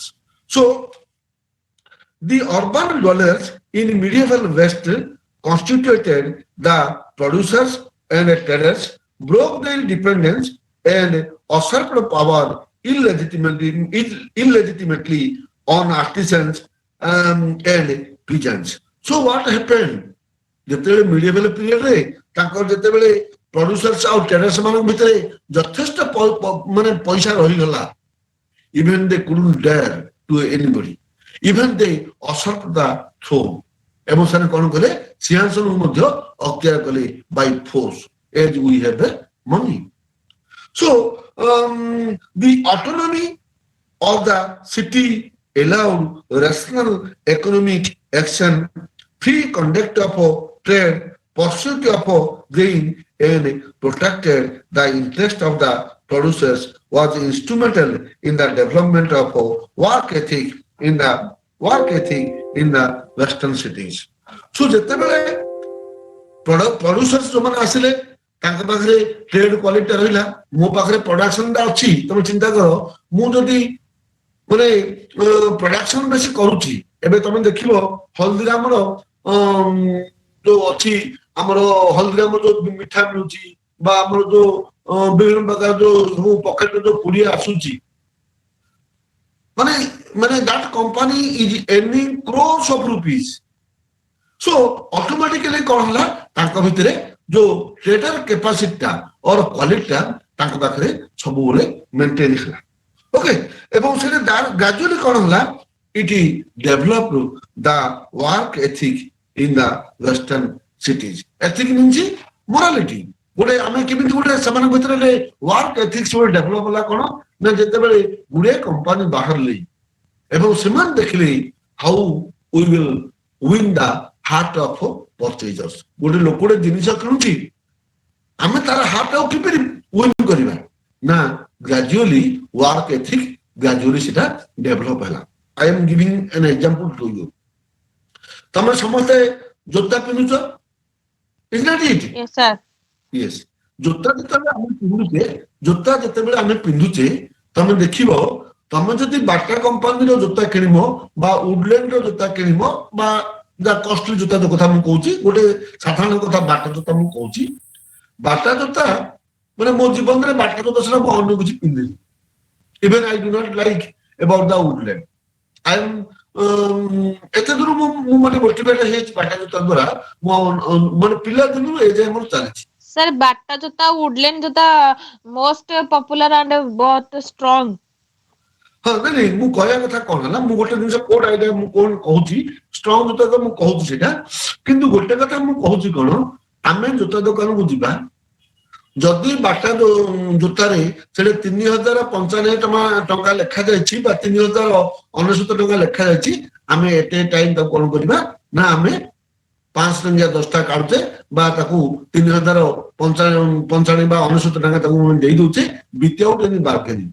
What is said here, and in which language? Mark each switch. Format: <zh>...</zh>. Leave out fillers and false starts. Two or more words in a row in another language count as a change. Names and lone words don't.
<en>So the urban dwellers in medieval West constituted the producers and traders, broke their dependence and usurped power illegitimately on artisans and peasants. So what happened?</en> <or>ଯେତେବେଳେ</or> <en>medieval periodରେ</en> <or>ତାଙ୍କର ଯେତେବେଳେ ପ୍ରଡ୍ୟୁସର୍ସ ଆଉ ଟ୍ରେଡର୍ସ ମାନଙ୍କ ଭିତରେ ଯଥେଷ୍ଟ ମାନେ ପଇସା ରହିଗଲା,</or> <en>even they couldn't dare to anybody, even they usurped the throne,</en> <or>ଏବଂ ସେମାନେ କଣ କଲେ, ସିଂହାସନକୁ ମଧ୍ୟ ଅକ୍ତିଆର କଲେ</or> <en>by force as we have the money. So the autonomy of the city allowed rational economic action, free conduct of trade, pursuit of gain, and protected the interest of the producers, was instrumental in the development of work ethic in the western cities.</en> <or>So ଯେତେବେଳେ producers ଯୋଉମାନେ ଆସିଲେ, ତାଙ୍କ ପାଖରେ</or> <en>trade quality</en> <or>ରହିଲା, ମୋ ପାଖରେ ପ୍ରଡକ୍ସନ ଟା ଅଛି, ତମେ ଚିନ୍ତା କର, ମୁଁ ଯଦି ମାନେ ପ୍ରଡକ୍ସନ ବେଶୀ କରୁଛି, ଏବେ ତମେ ଦେଖିବ ହଳଦୀରାମର ଯୋଉ ଅଛି, ଆମର ହଳଦୀରାମର ଯୋଉ ମିଠା ମିଳୁଛି ବା ଆମର ଯୋଉ ବିଭିନ୍ନ ପ୍ରକାର ଯୋଉ ସବୁ ପକେଟରେ ଯୋଉ ପୁଡିଆ ଆସୁଛି, ମାନେ</or> <en>that company is earning crores of rupees. So automatically</en> <or>କଣ ହେଲା, ତାଙ୍କ ଭିତରେ ଯୋଉ</or> <en>trader capacityଟା or qualityଟା</en> <or>ତାଙ୍କ ପାଖରେ ସବୁବେଳେ ମେଣ୍ଟେନ ହେଲା। ଓକେ, ଏବଂ ସେଟା ଗ୍ରାଜୁଆଲି କଣ ହେଲା,</or> <en>it developed the work ethic in the western cities. Ethic means morality.</en> <or>ଗୋଟେ ଆମେ କେମିତି ଗୋଟେ ସେମାନଙ୍କ ଭିତରେ</or> <en>work ethics</en> <or>ଗୋଟେ ଡେଭଲପ ହେଲା କଣ ନା, ଯେତେବେଳେ ଗୁଡେ କମ୍ପାନୀ ବାହାରିଲେ ଏବଂ ସେମାନେ ଦେଖିଲେ</or> <en>how we will win the heart of purchasers.</en> <or>ଗୋଟେ ଲୋକ ଗୋଟେ ଜିନିଷ କିଣୁଛି, ଆମେ ତାର ହାର୍ଟ ଆଉ କିପରି ୱିନ୍ କରିବା ନା, ଗ୍ରାଜୁଆଲି</or> <en>work ethic</en> <or>ଗ୍ରାଜୁଆଲି ସେଟା ଡେଭଲପ ହେଲା।</or> <en>I am giving an example to you.</en> <or>ତମେ ସମସ୍ତେ ଜୋତା ପିନ୍ଧୁଛ,</or> <en>is not it? Yes, sir. Yes.</en> <or>ଜୋତା ଯେତେବେଳେ ଆମେ ପିନ୍ଧୁଛେ, ତମେ ଦେଖିବ, ତମେ ଯଦି ବାଟା କମ୍ପାନୀର ଜୋତା କିଣିବ ବା ଉଡଲ୍ୟାଣ୍ଡ ର ଜୋତା କିଣିବ ବା କଷ୍ଟଲି ଜୋତା କଥା ମୁଁ କହୁଛି, ଗୋଟେ ସାଧାରଣ କଥା ବାଟା ଜୋତା ମୁଁ କହୁଛି, ବାଟା ଜୋତା ମାନେ ମୋ ଜୀବନରେ ବାଟା ଜୋତା ସେଟା ମୁଁ ଅନ୍ୟ କିଛି ପିନ୍ଧିନି।</or> <en>Even I do not like about the Woodland. I am</en> <or>ଏତେ ଦୂର ମୁଁ ମାନେ ମୋଟିଭେଟ ହେଇଛି ବାଟା ଜୋତା ଦ୍ୱାରା, ମୁଁ ମାନେ ପିଲା ଦିନରୁ ଏ ଯାଏ ମୋର ଚାଲିଛି।</or> <hi>सर बाटा जूता वुडलैंड जूता</hi> <en>most popular and</en> <hi>बहुत स्ट्रांग।</hi> <or>ହଁ, ନାଇଁ ମୁଁ କହିବା କଥା କଣ ହେଲା, ମୁଁ ଗୋଟେ ଜିନିଷ କୋଡ ଆଇଡିଆ ମୁଁ କଣ କହୁଛି, ଷ୍ଟ୍ରଙ୍ଗ ଜୋତା ତ ମୁଁ କହୁଛି ସେଇଟା, କିନ୍ତୁ ଗୋଟେ କଥା ମୁଁ କହୁଛି କଣ, ଆମେ ଜୋତା ଦୋକାନକୁ ଯିବା, ଯଦି ବାଟା ଜୋତାରେ ସେଠି 3095 ଟଙ୍କା ଲେଖାଯାଇଛି ବା 3099 ଲେଖାଯାଇଛି, ଆମେ ଏଟେ ଟାଇମ ତାକୁ କଣ କରିବା ନା, ଆମେ 500 ଟଙ୍କିଆ 10ଟା କାଢୁଛେ ବା ତାକୁ 3095 ବା 99 ଟଙ୍କା ତାକୁ ଦେଇ ଦଉଛେ</or> <en>without any bargaining.</en>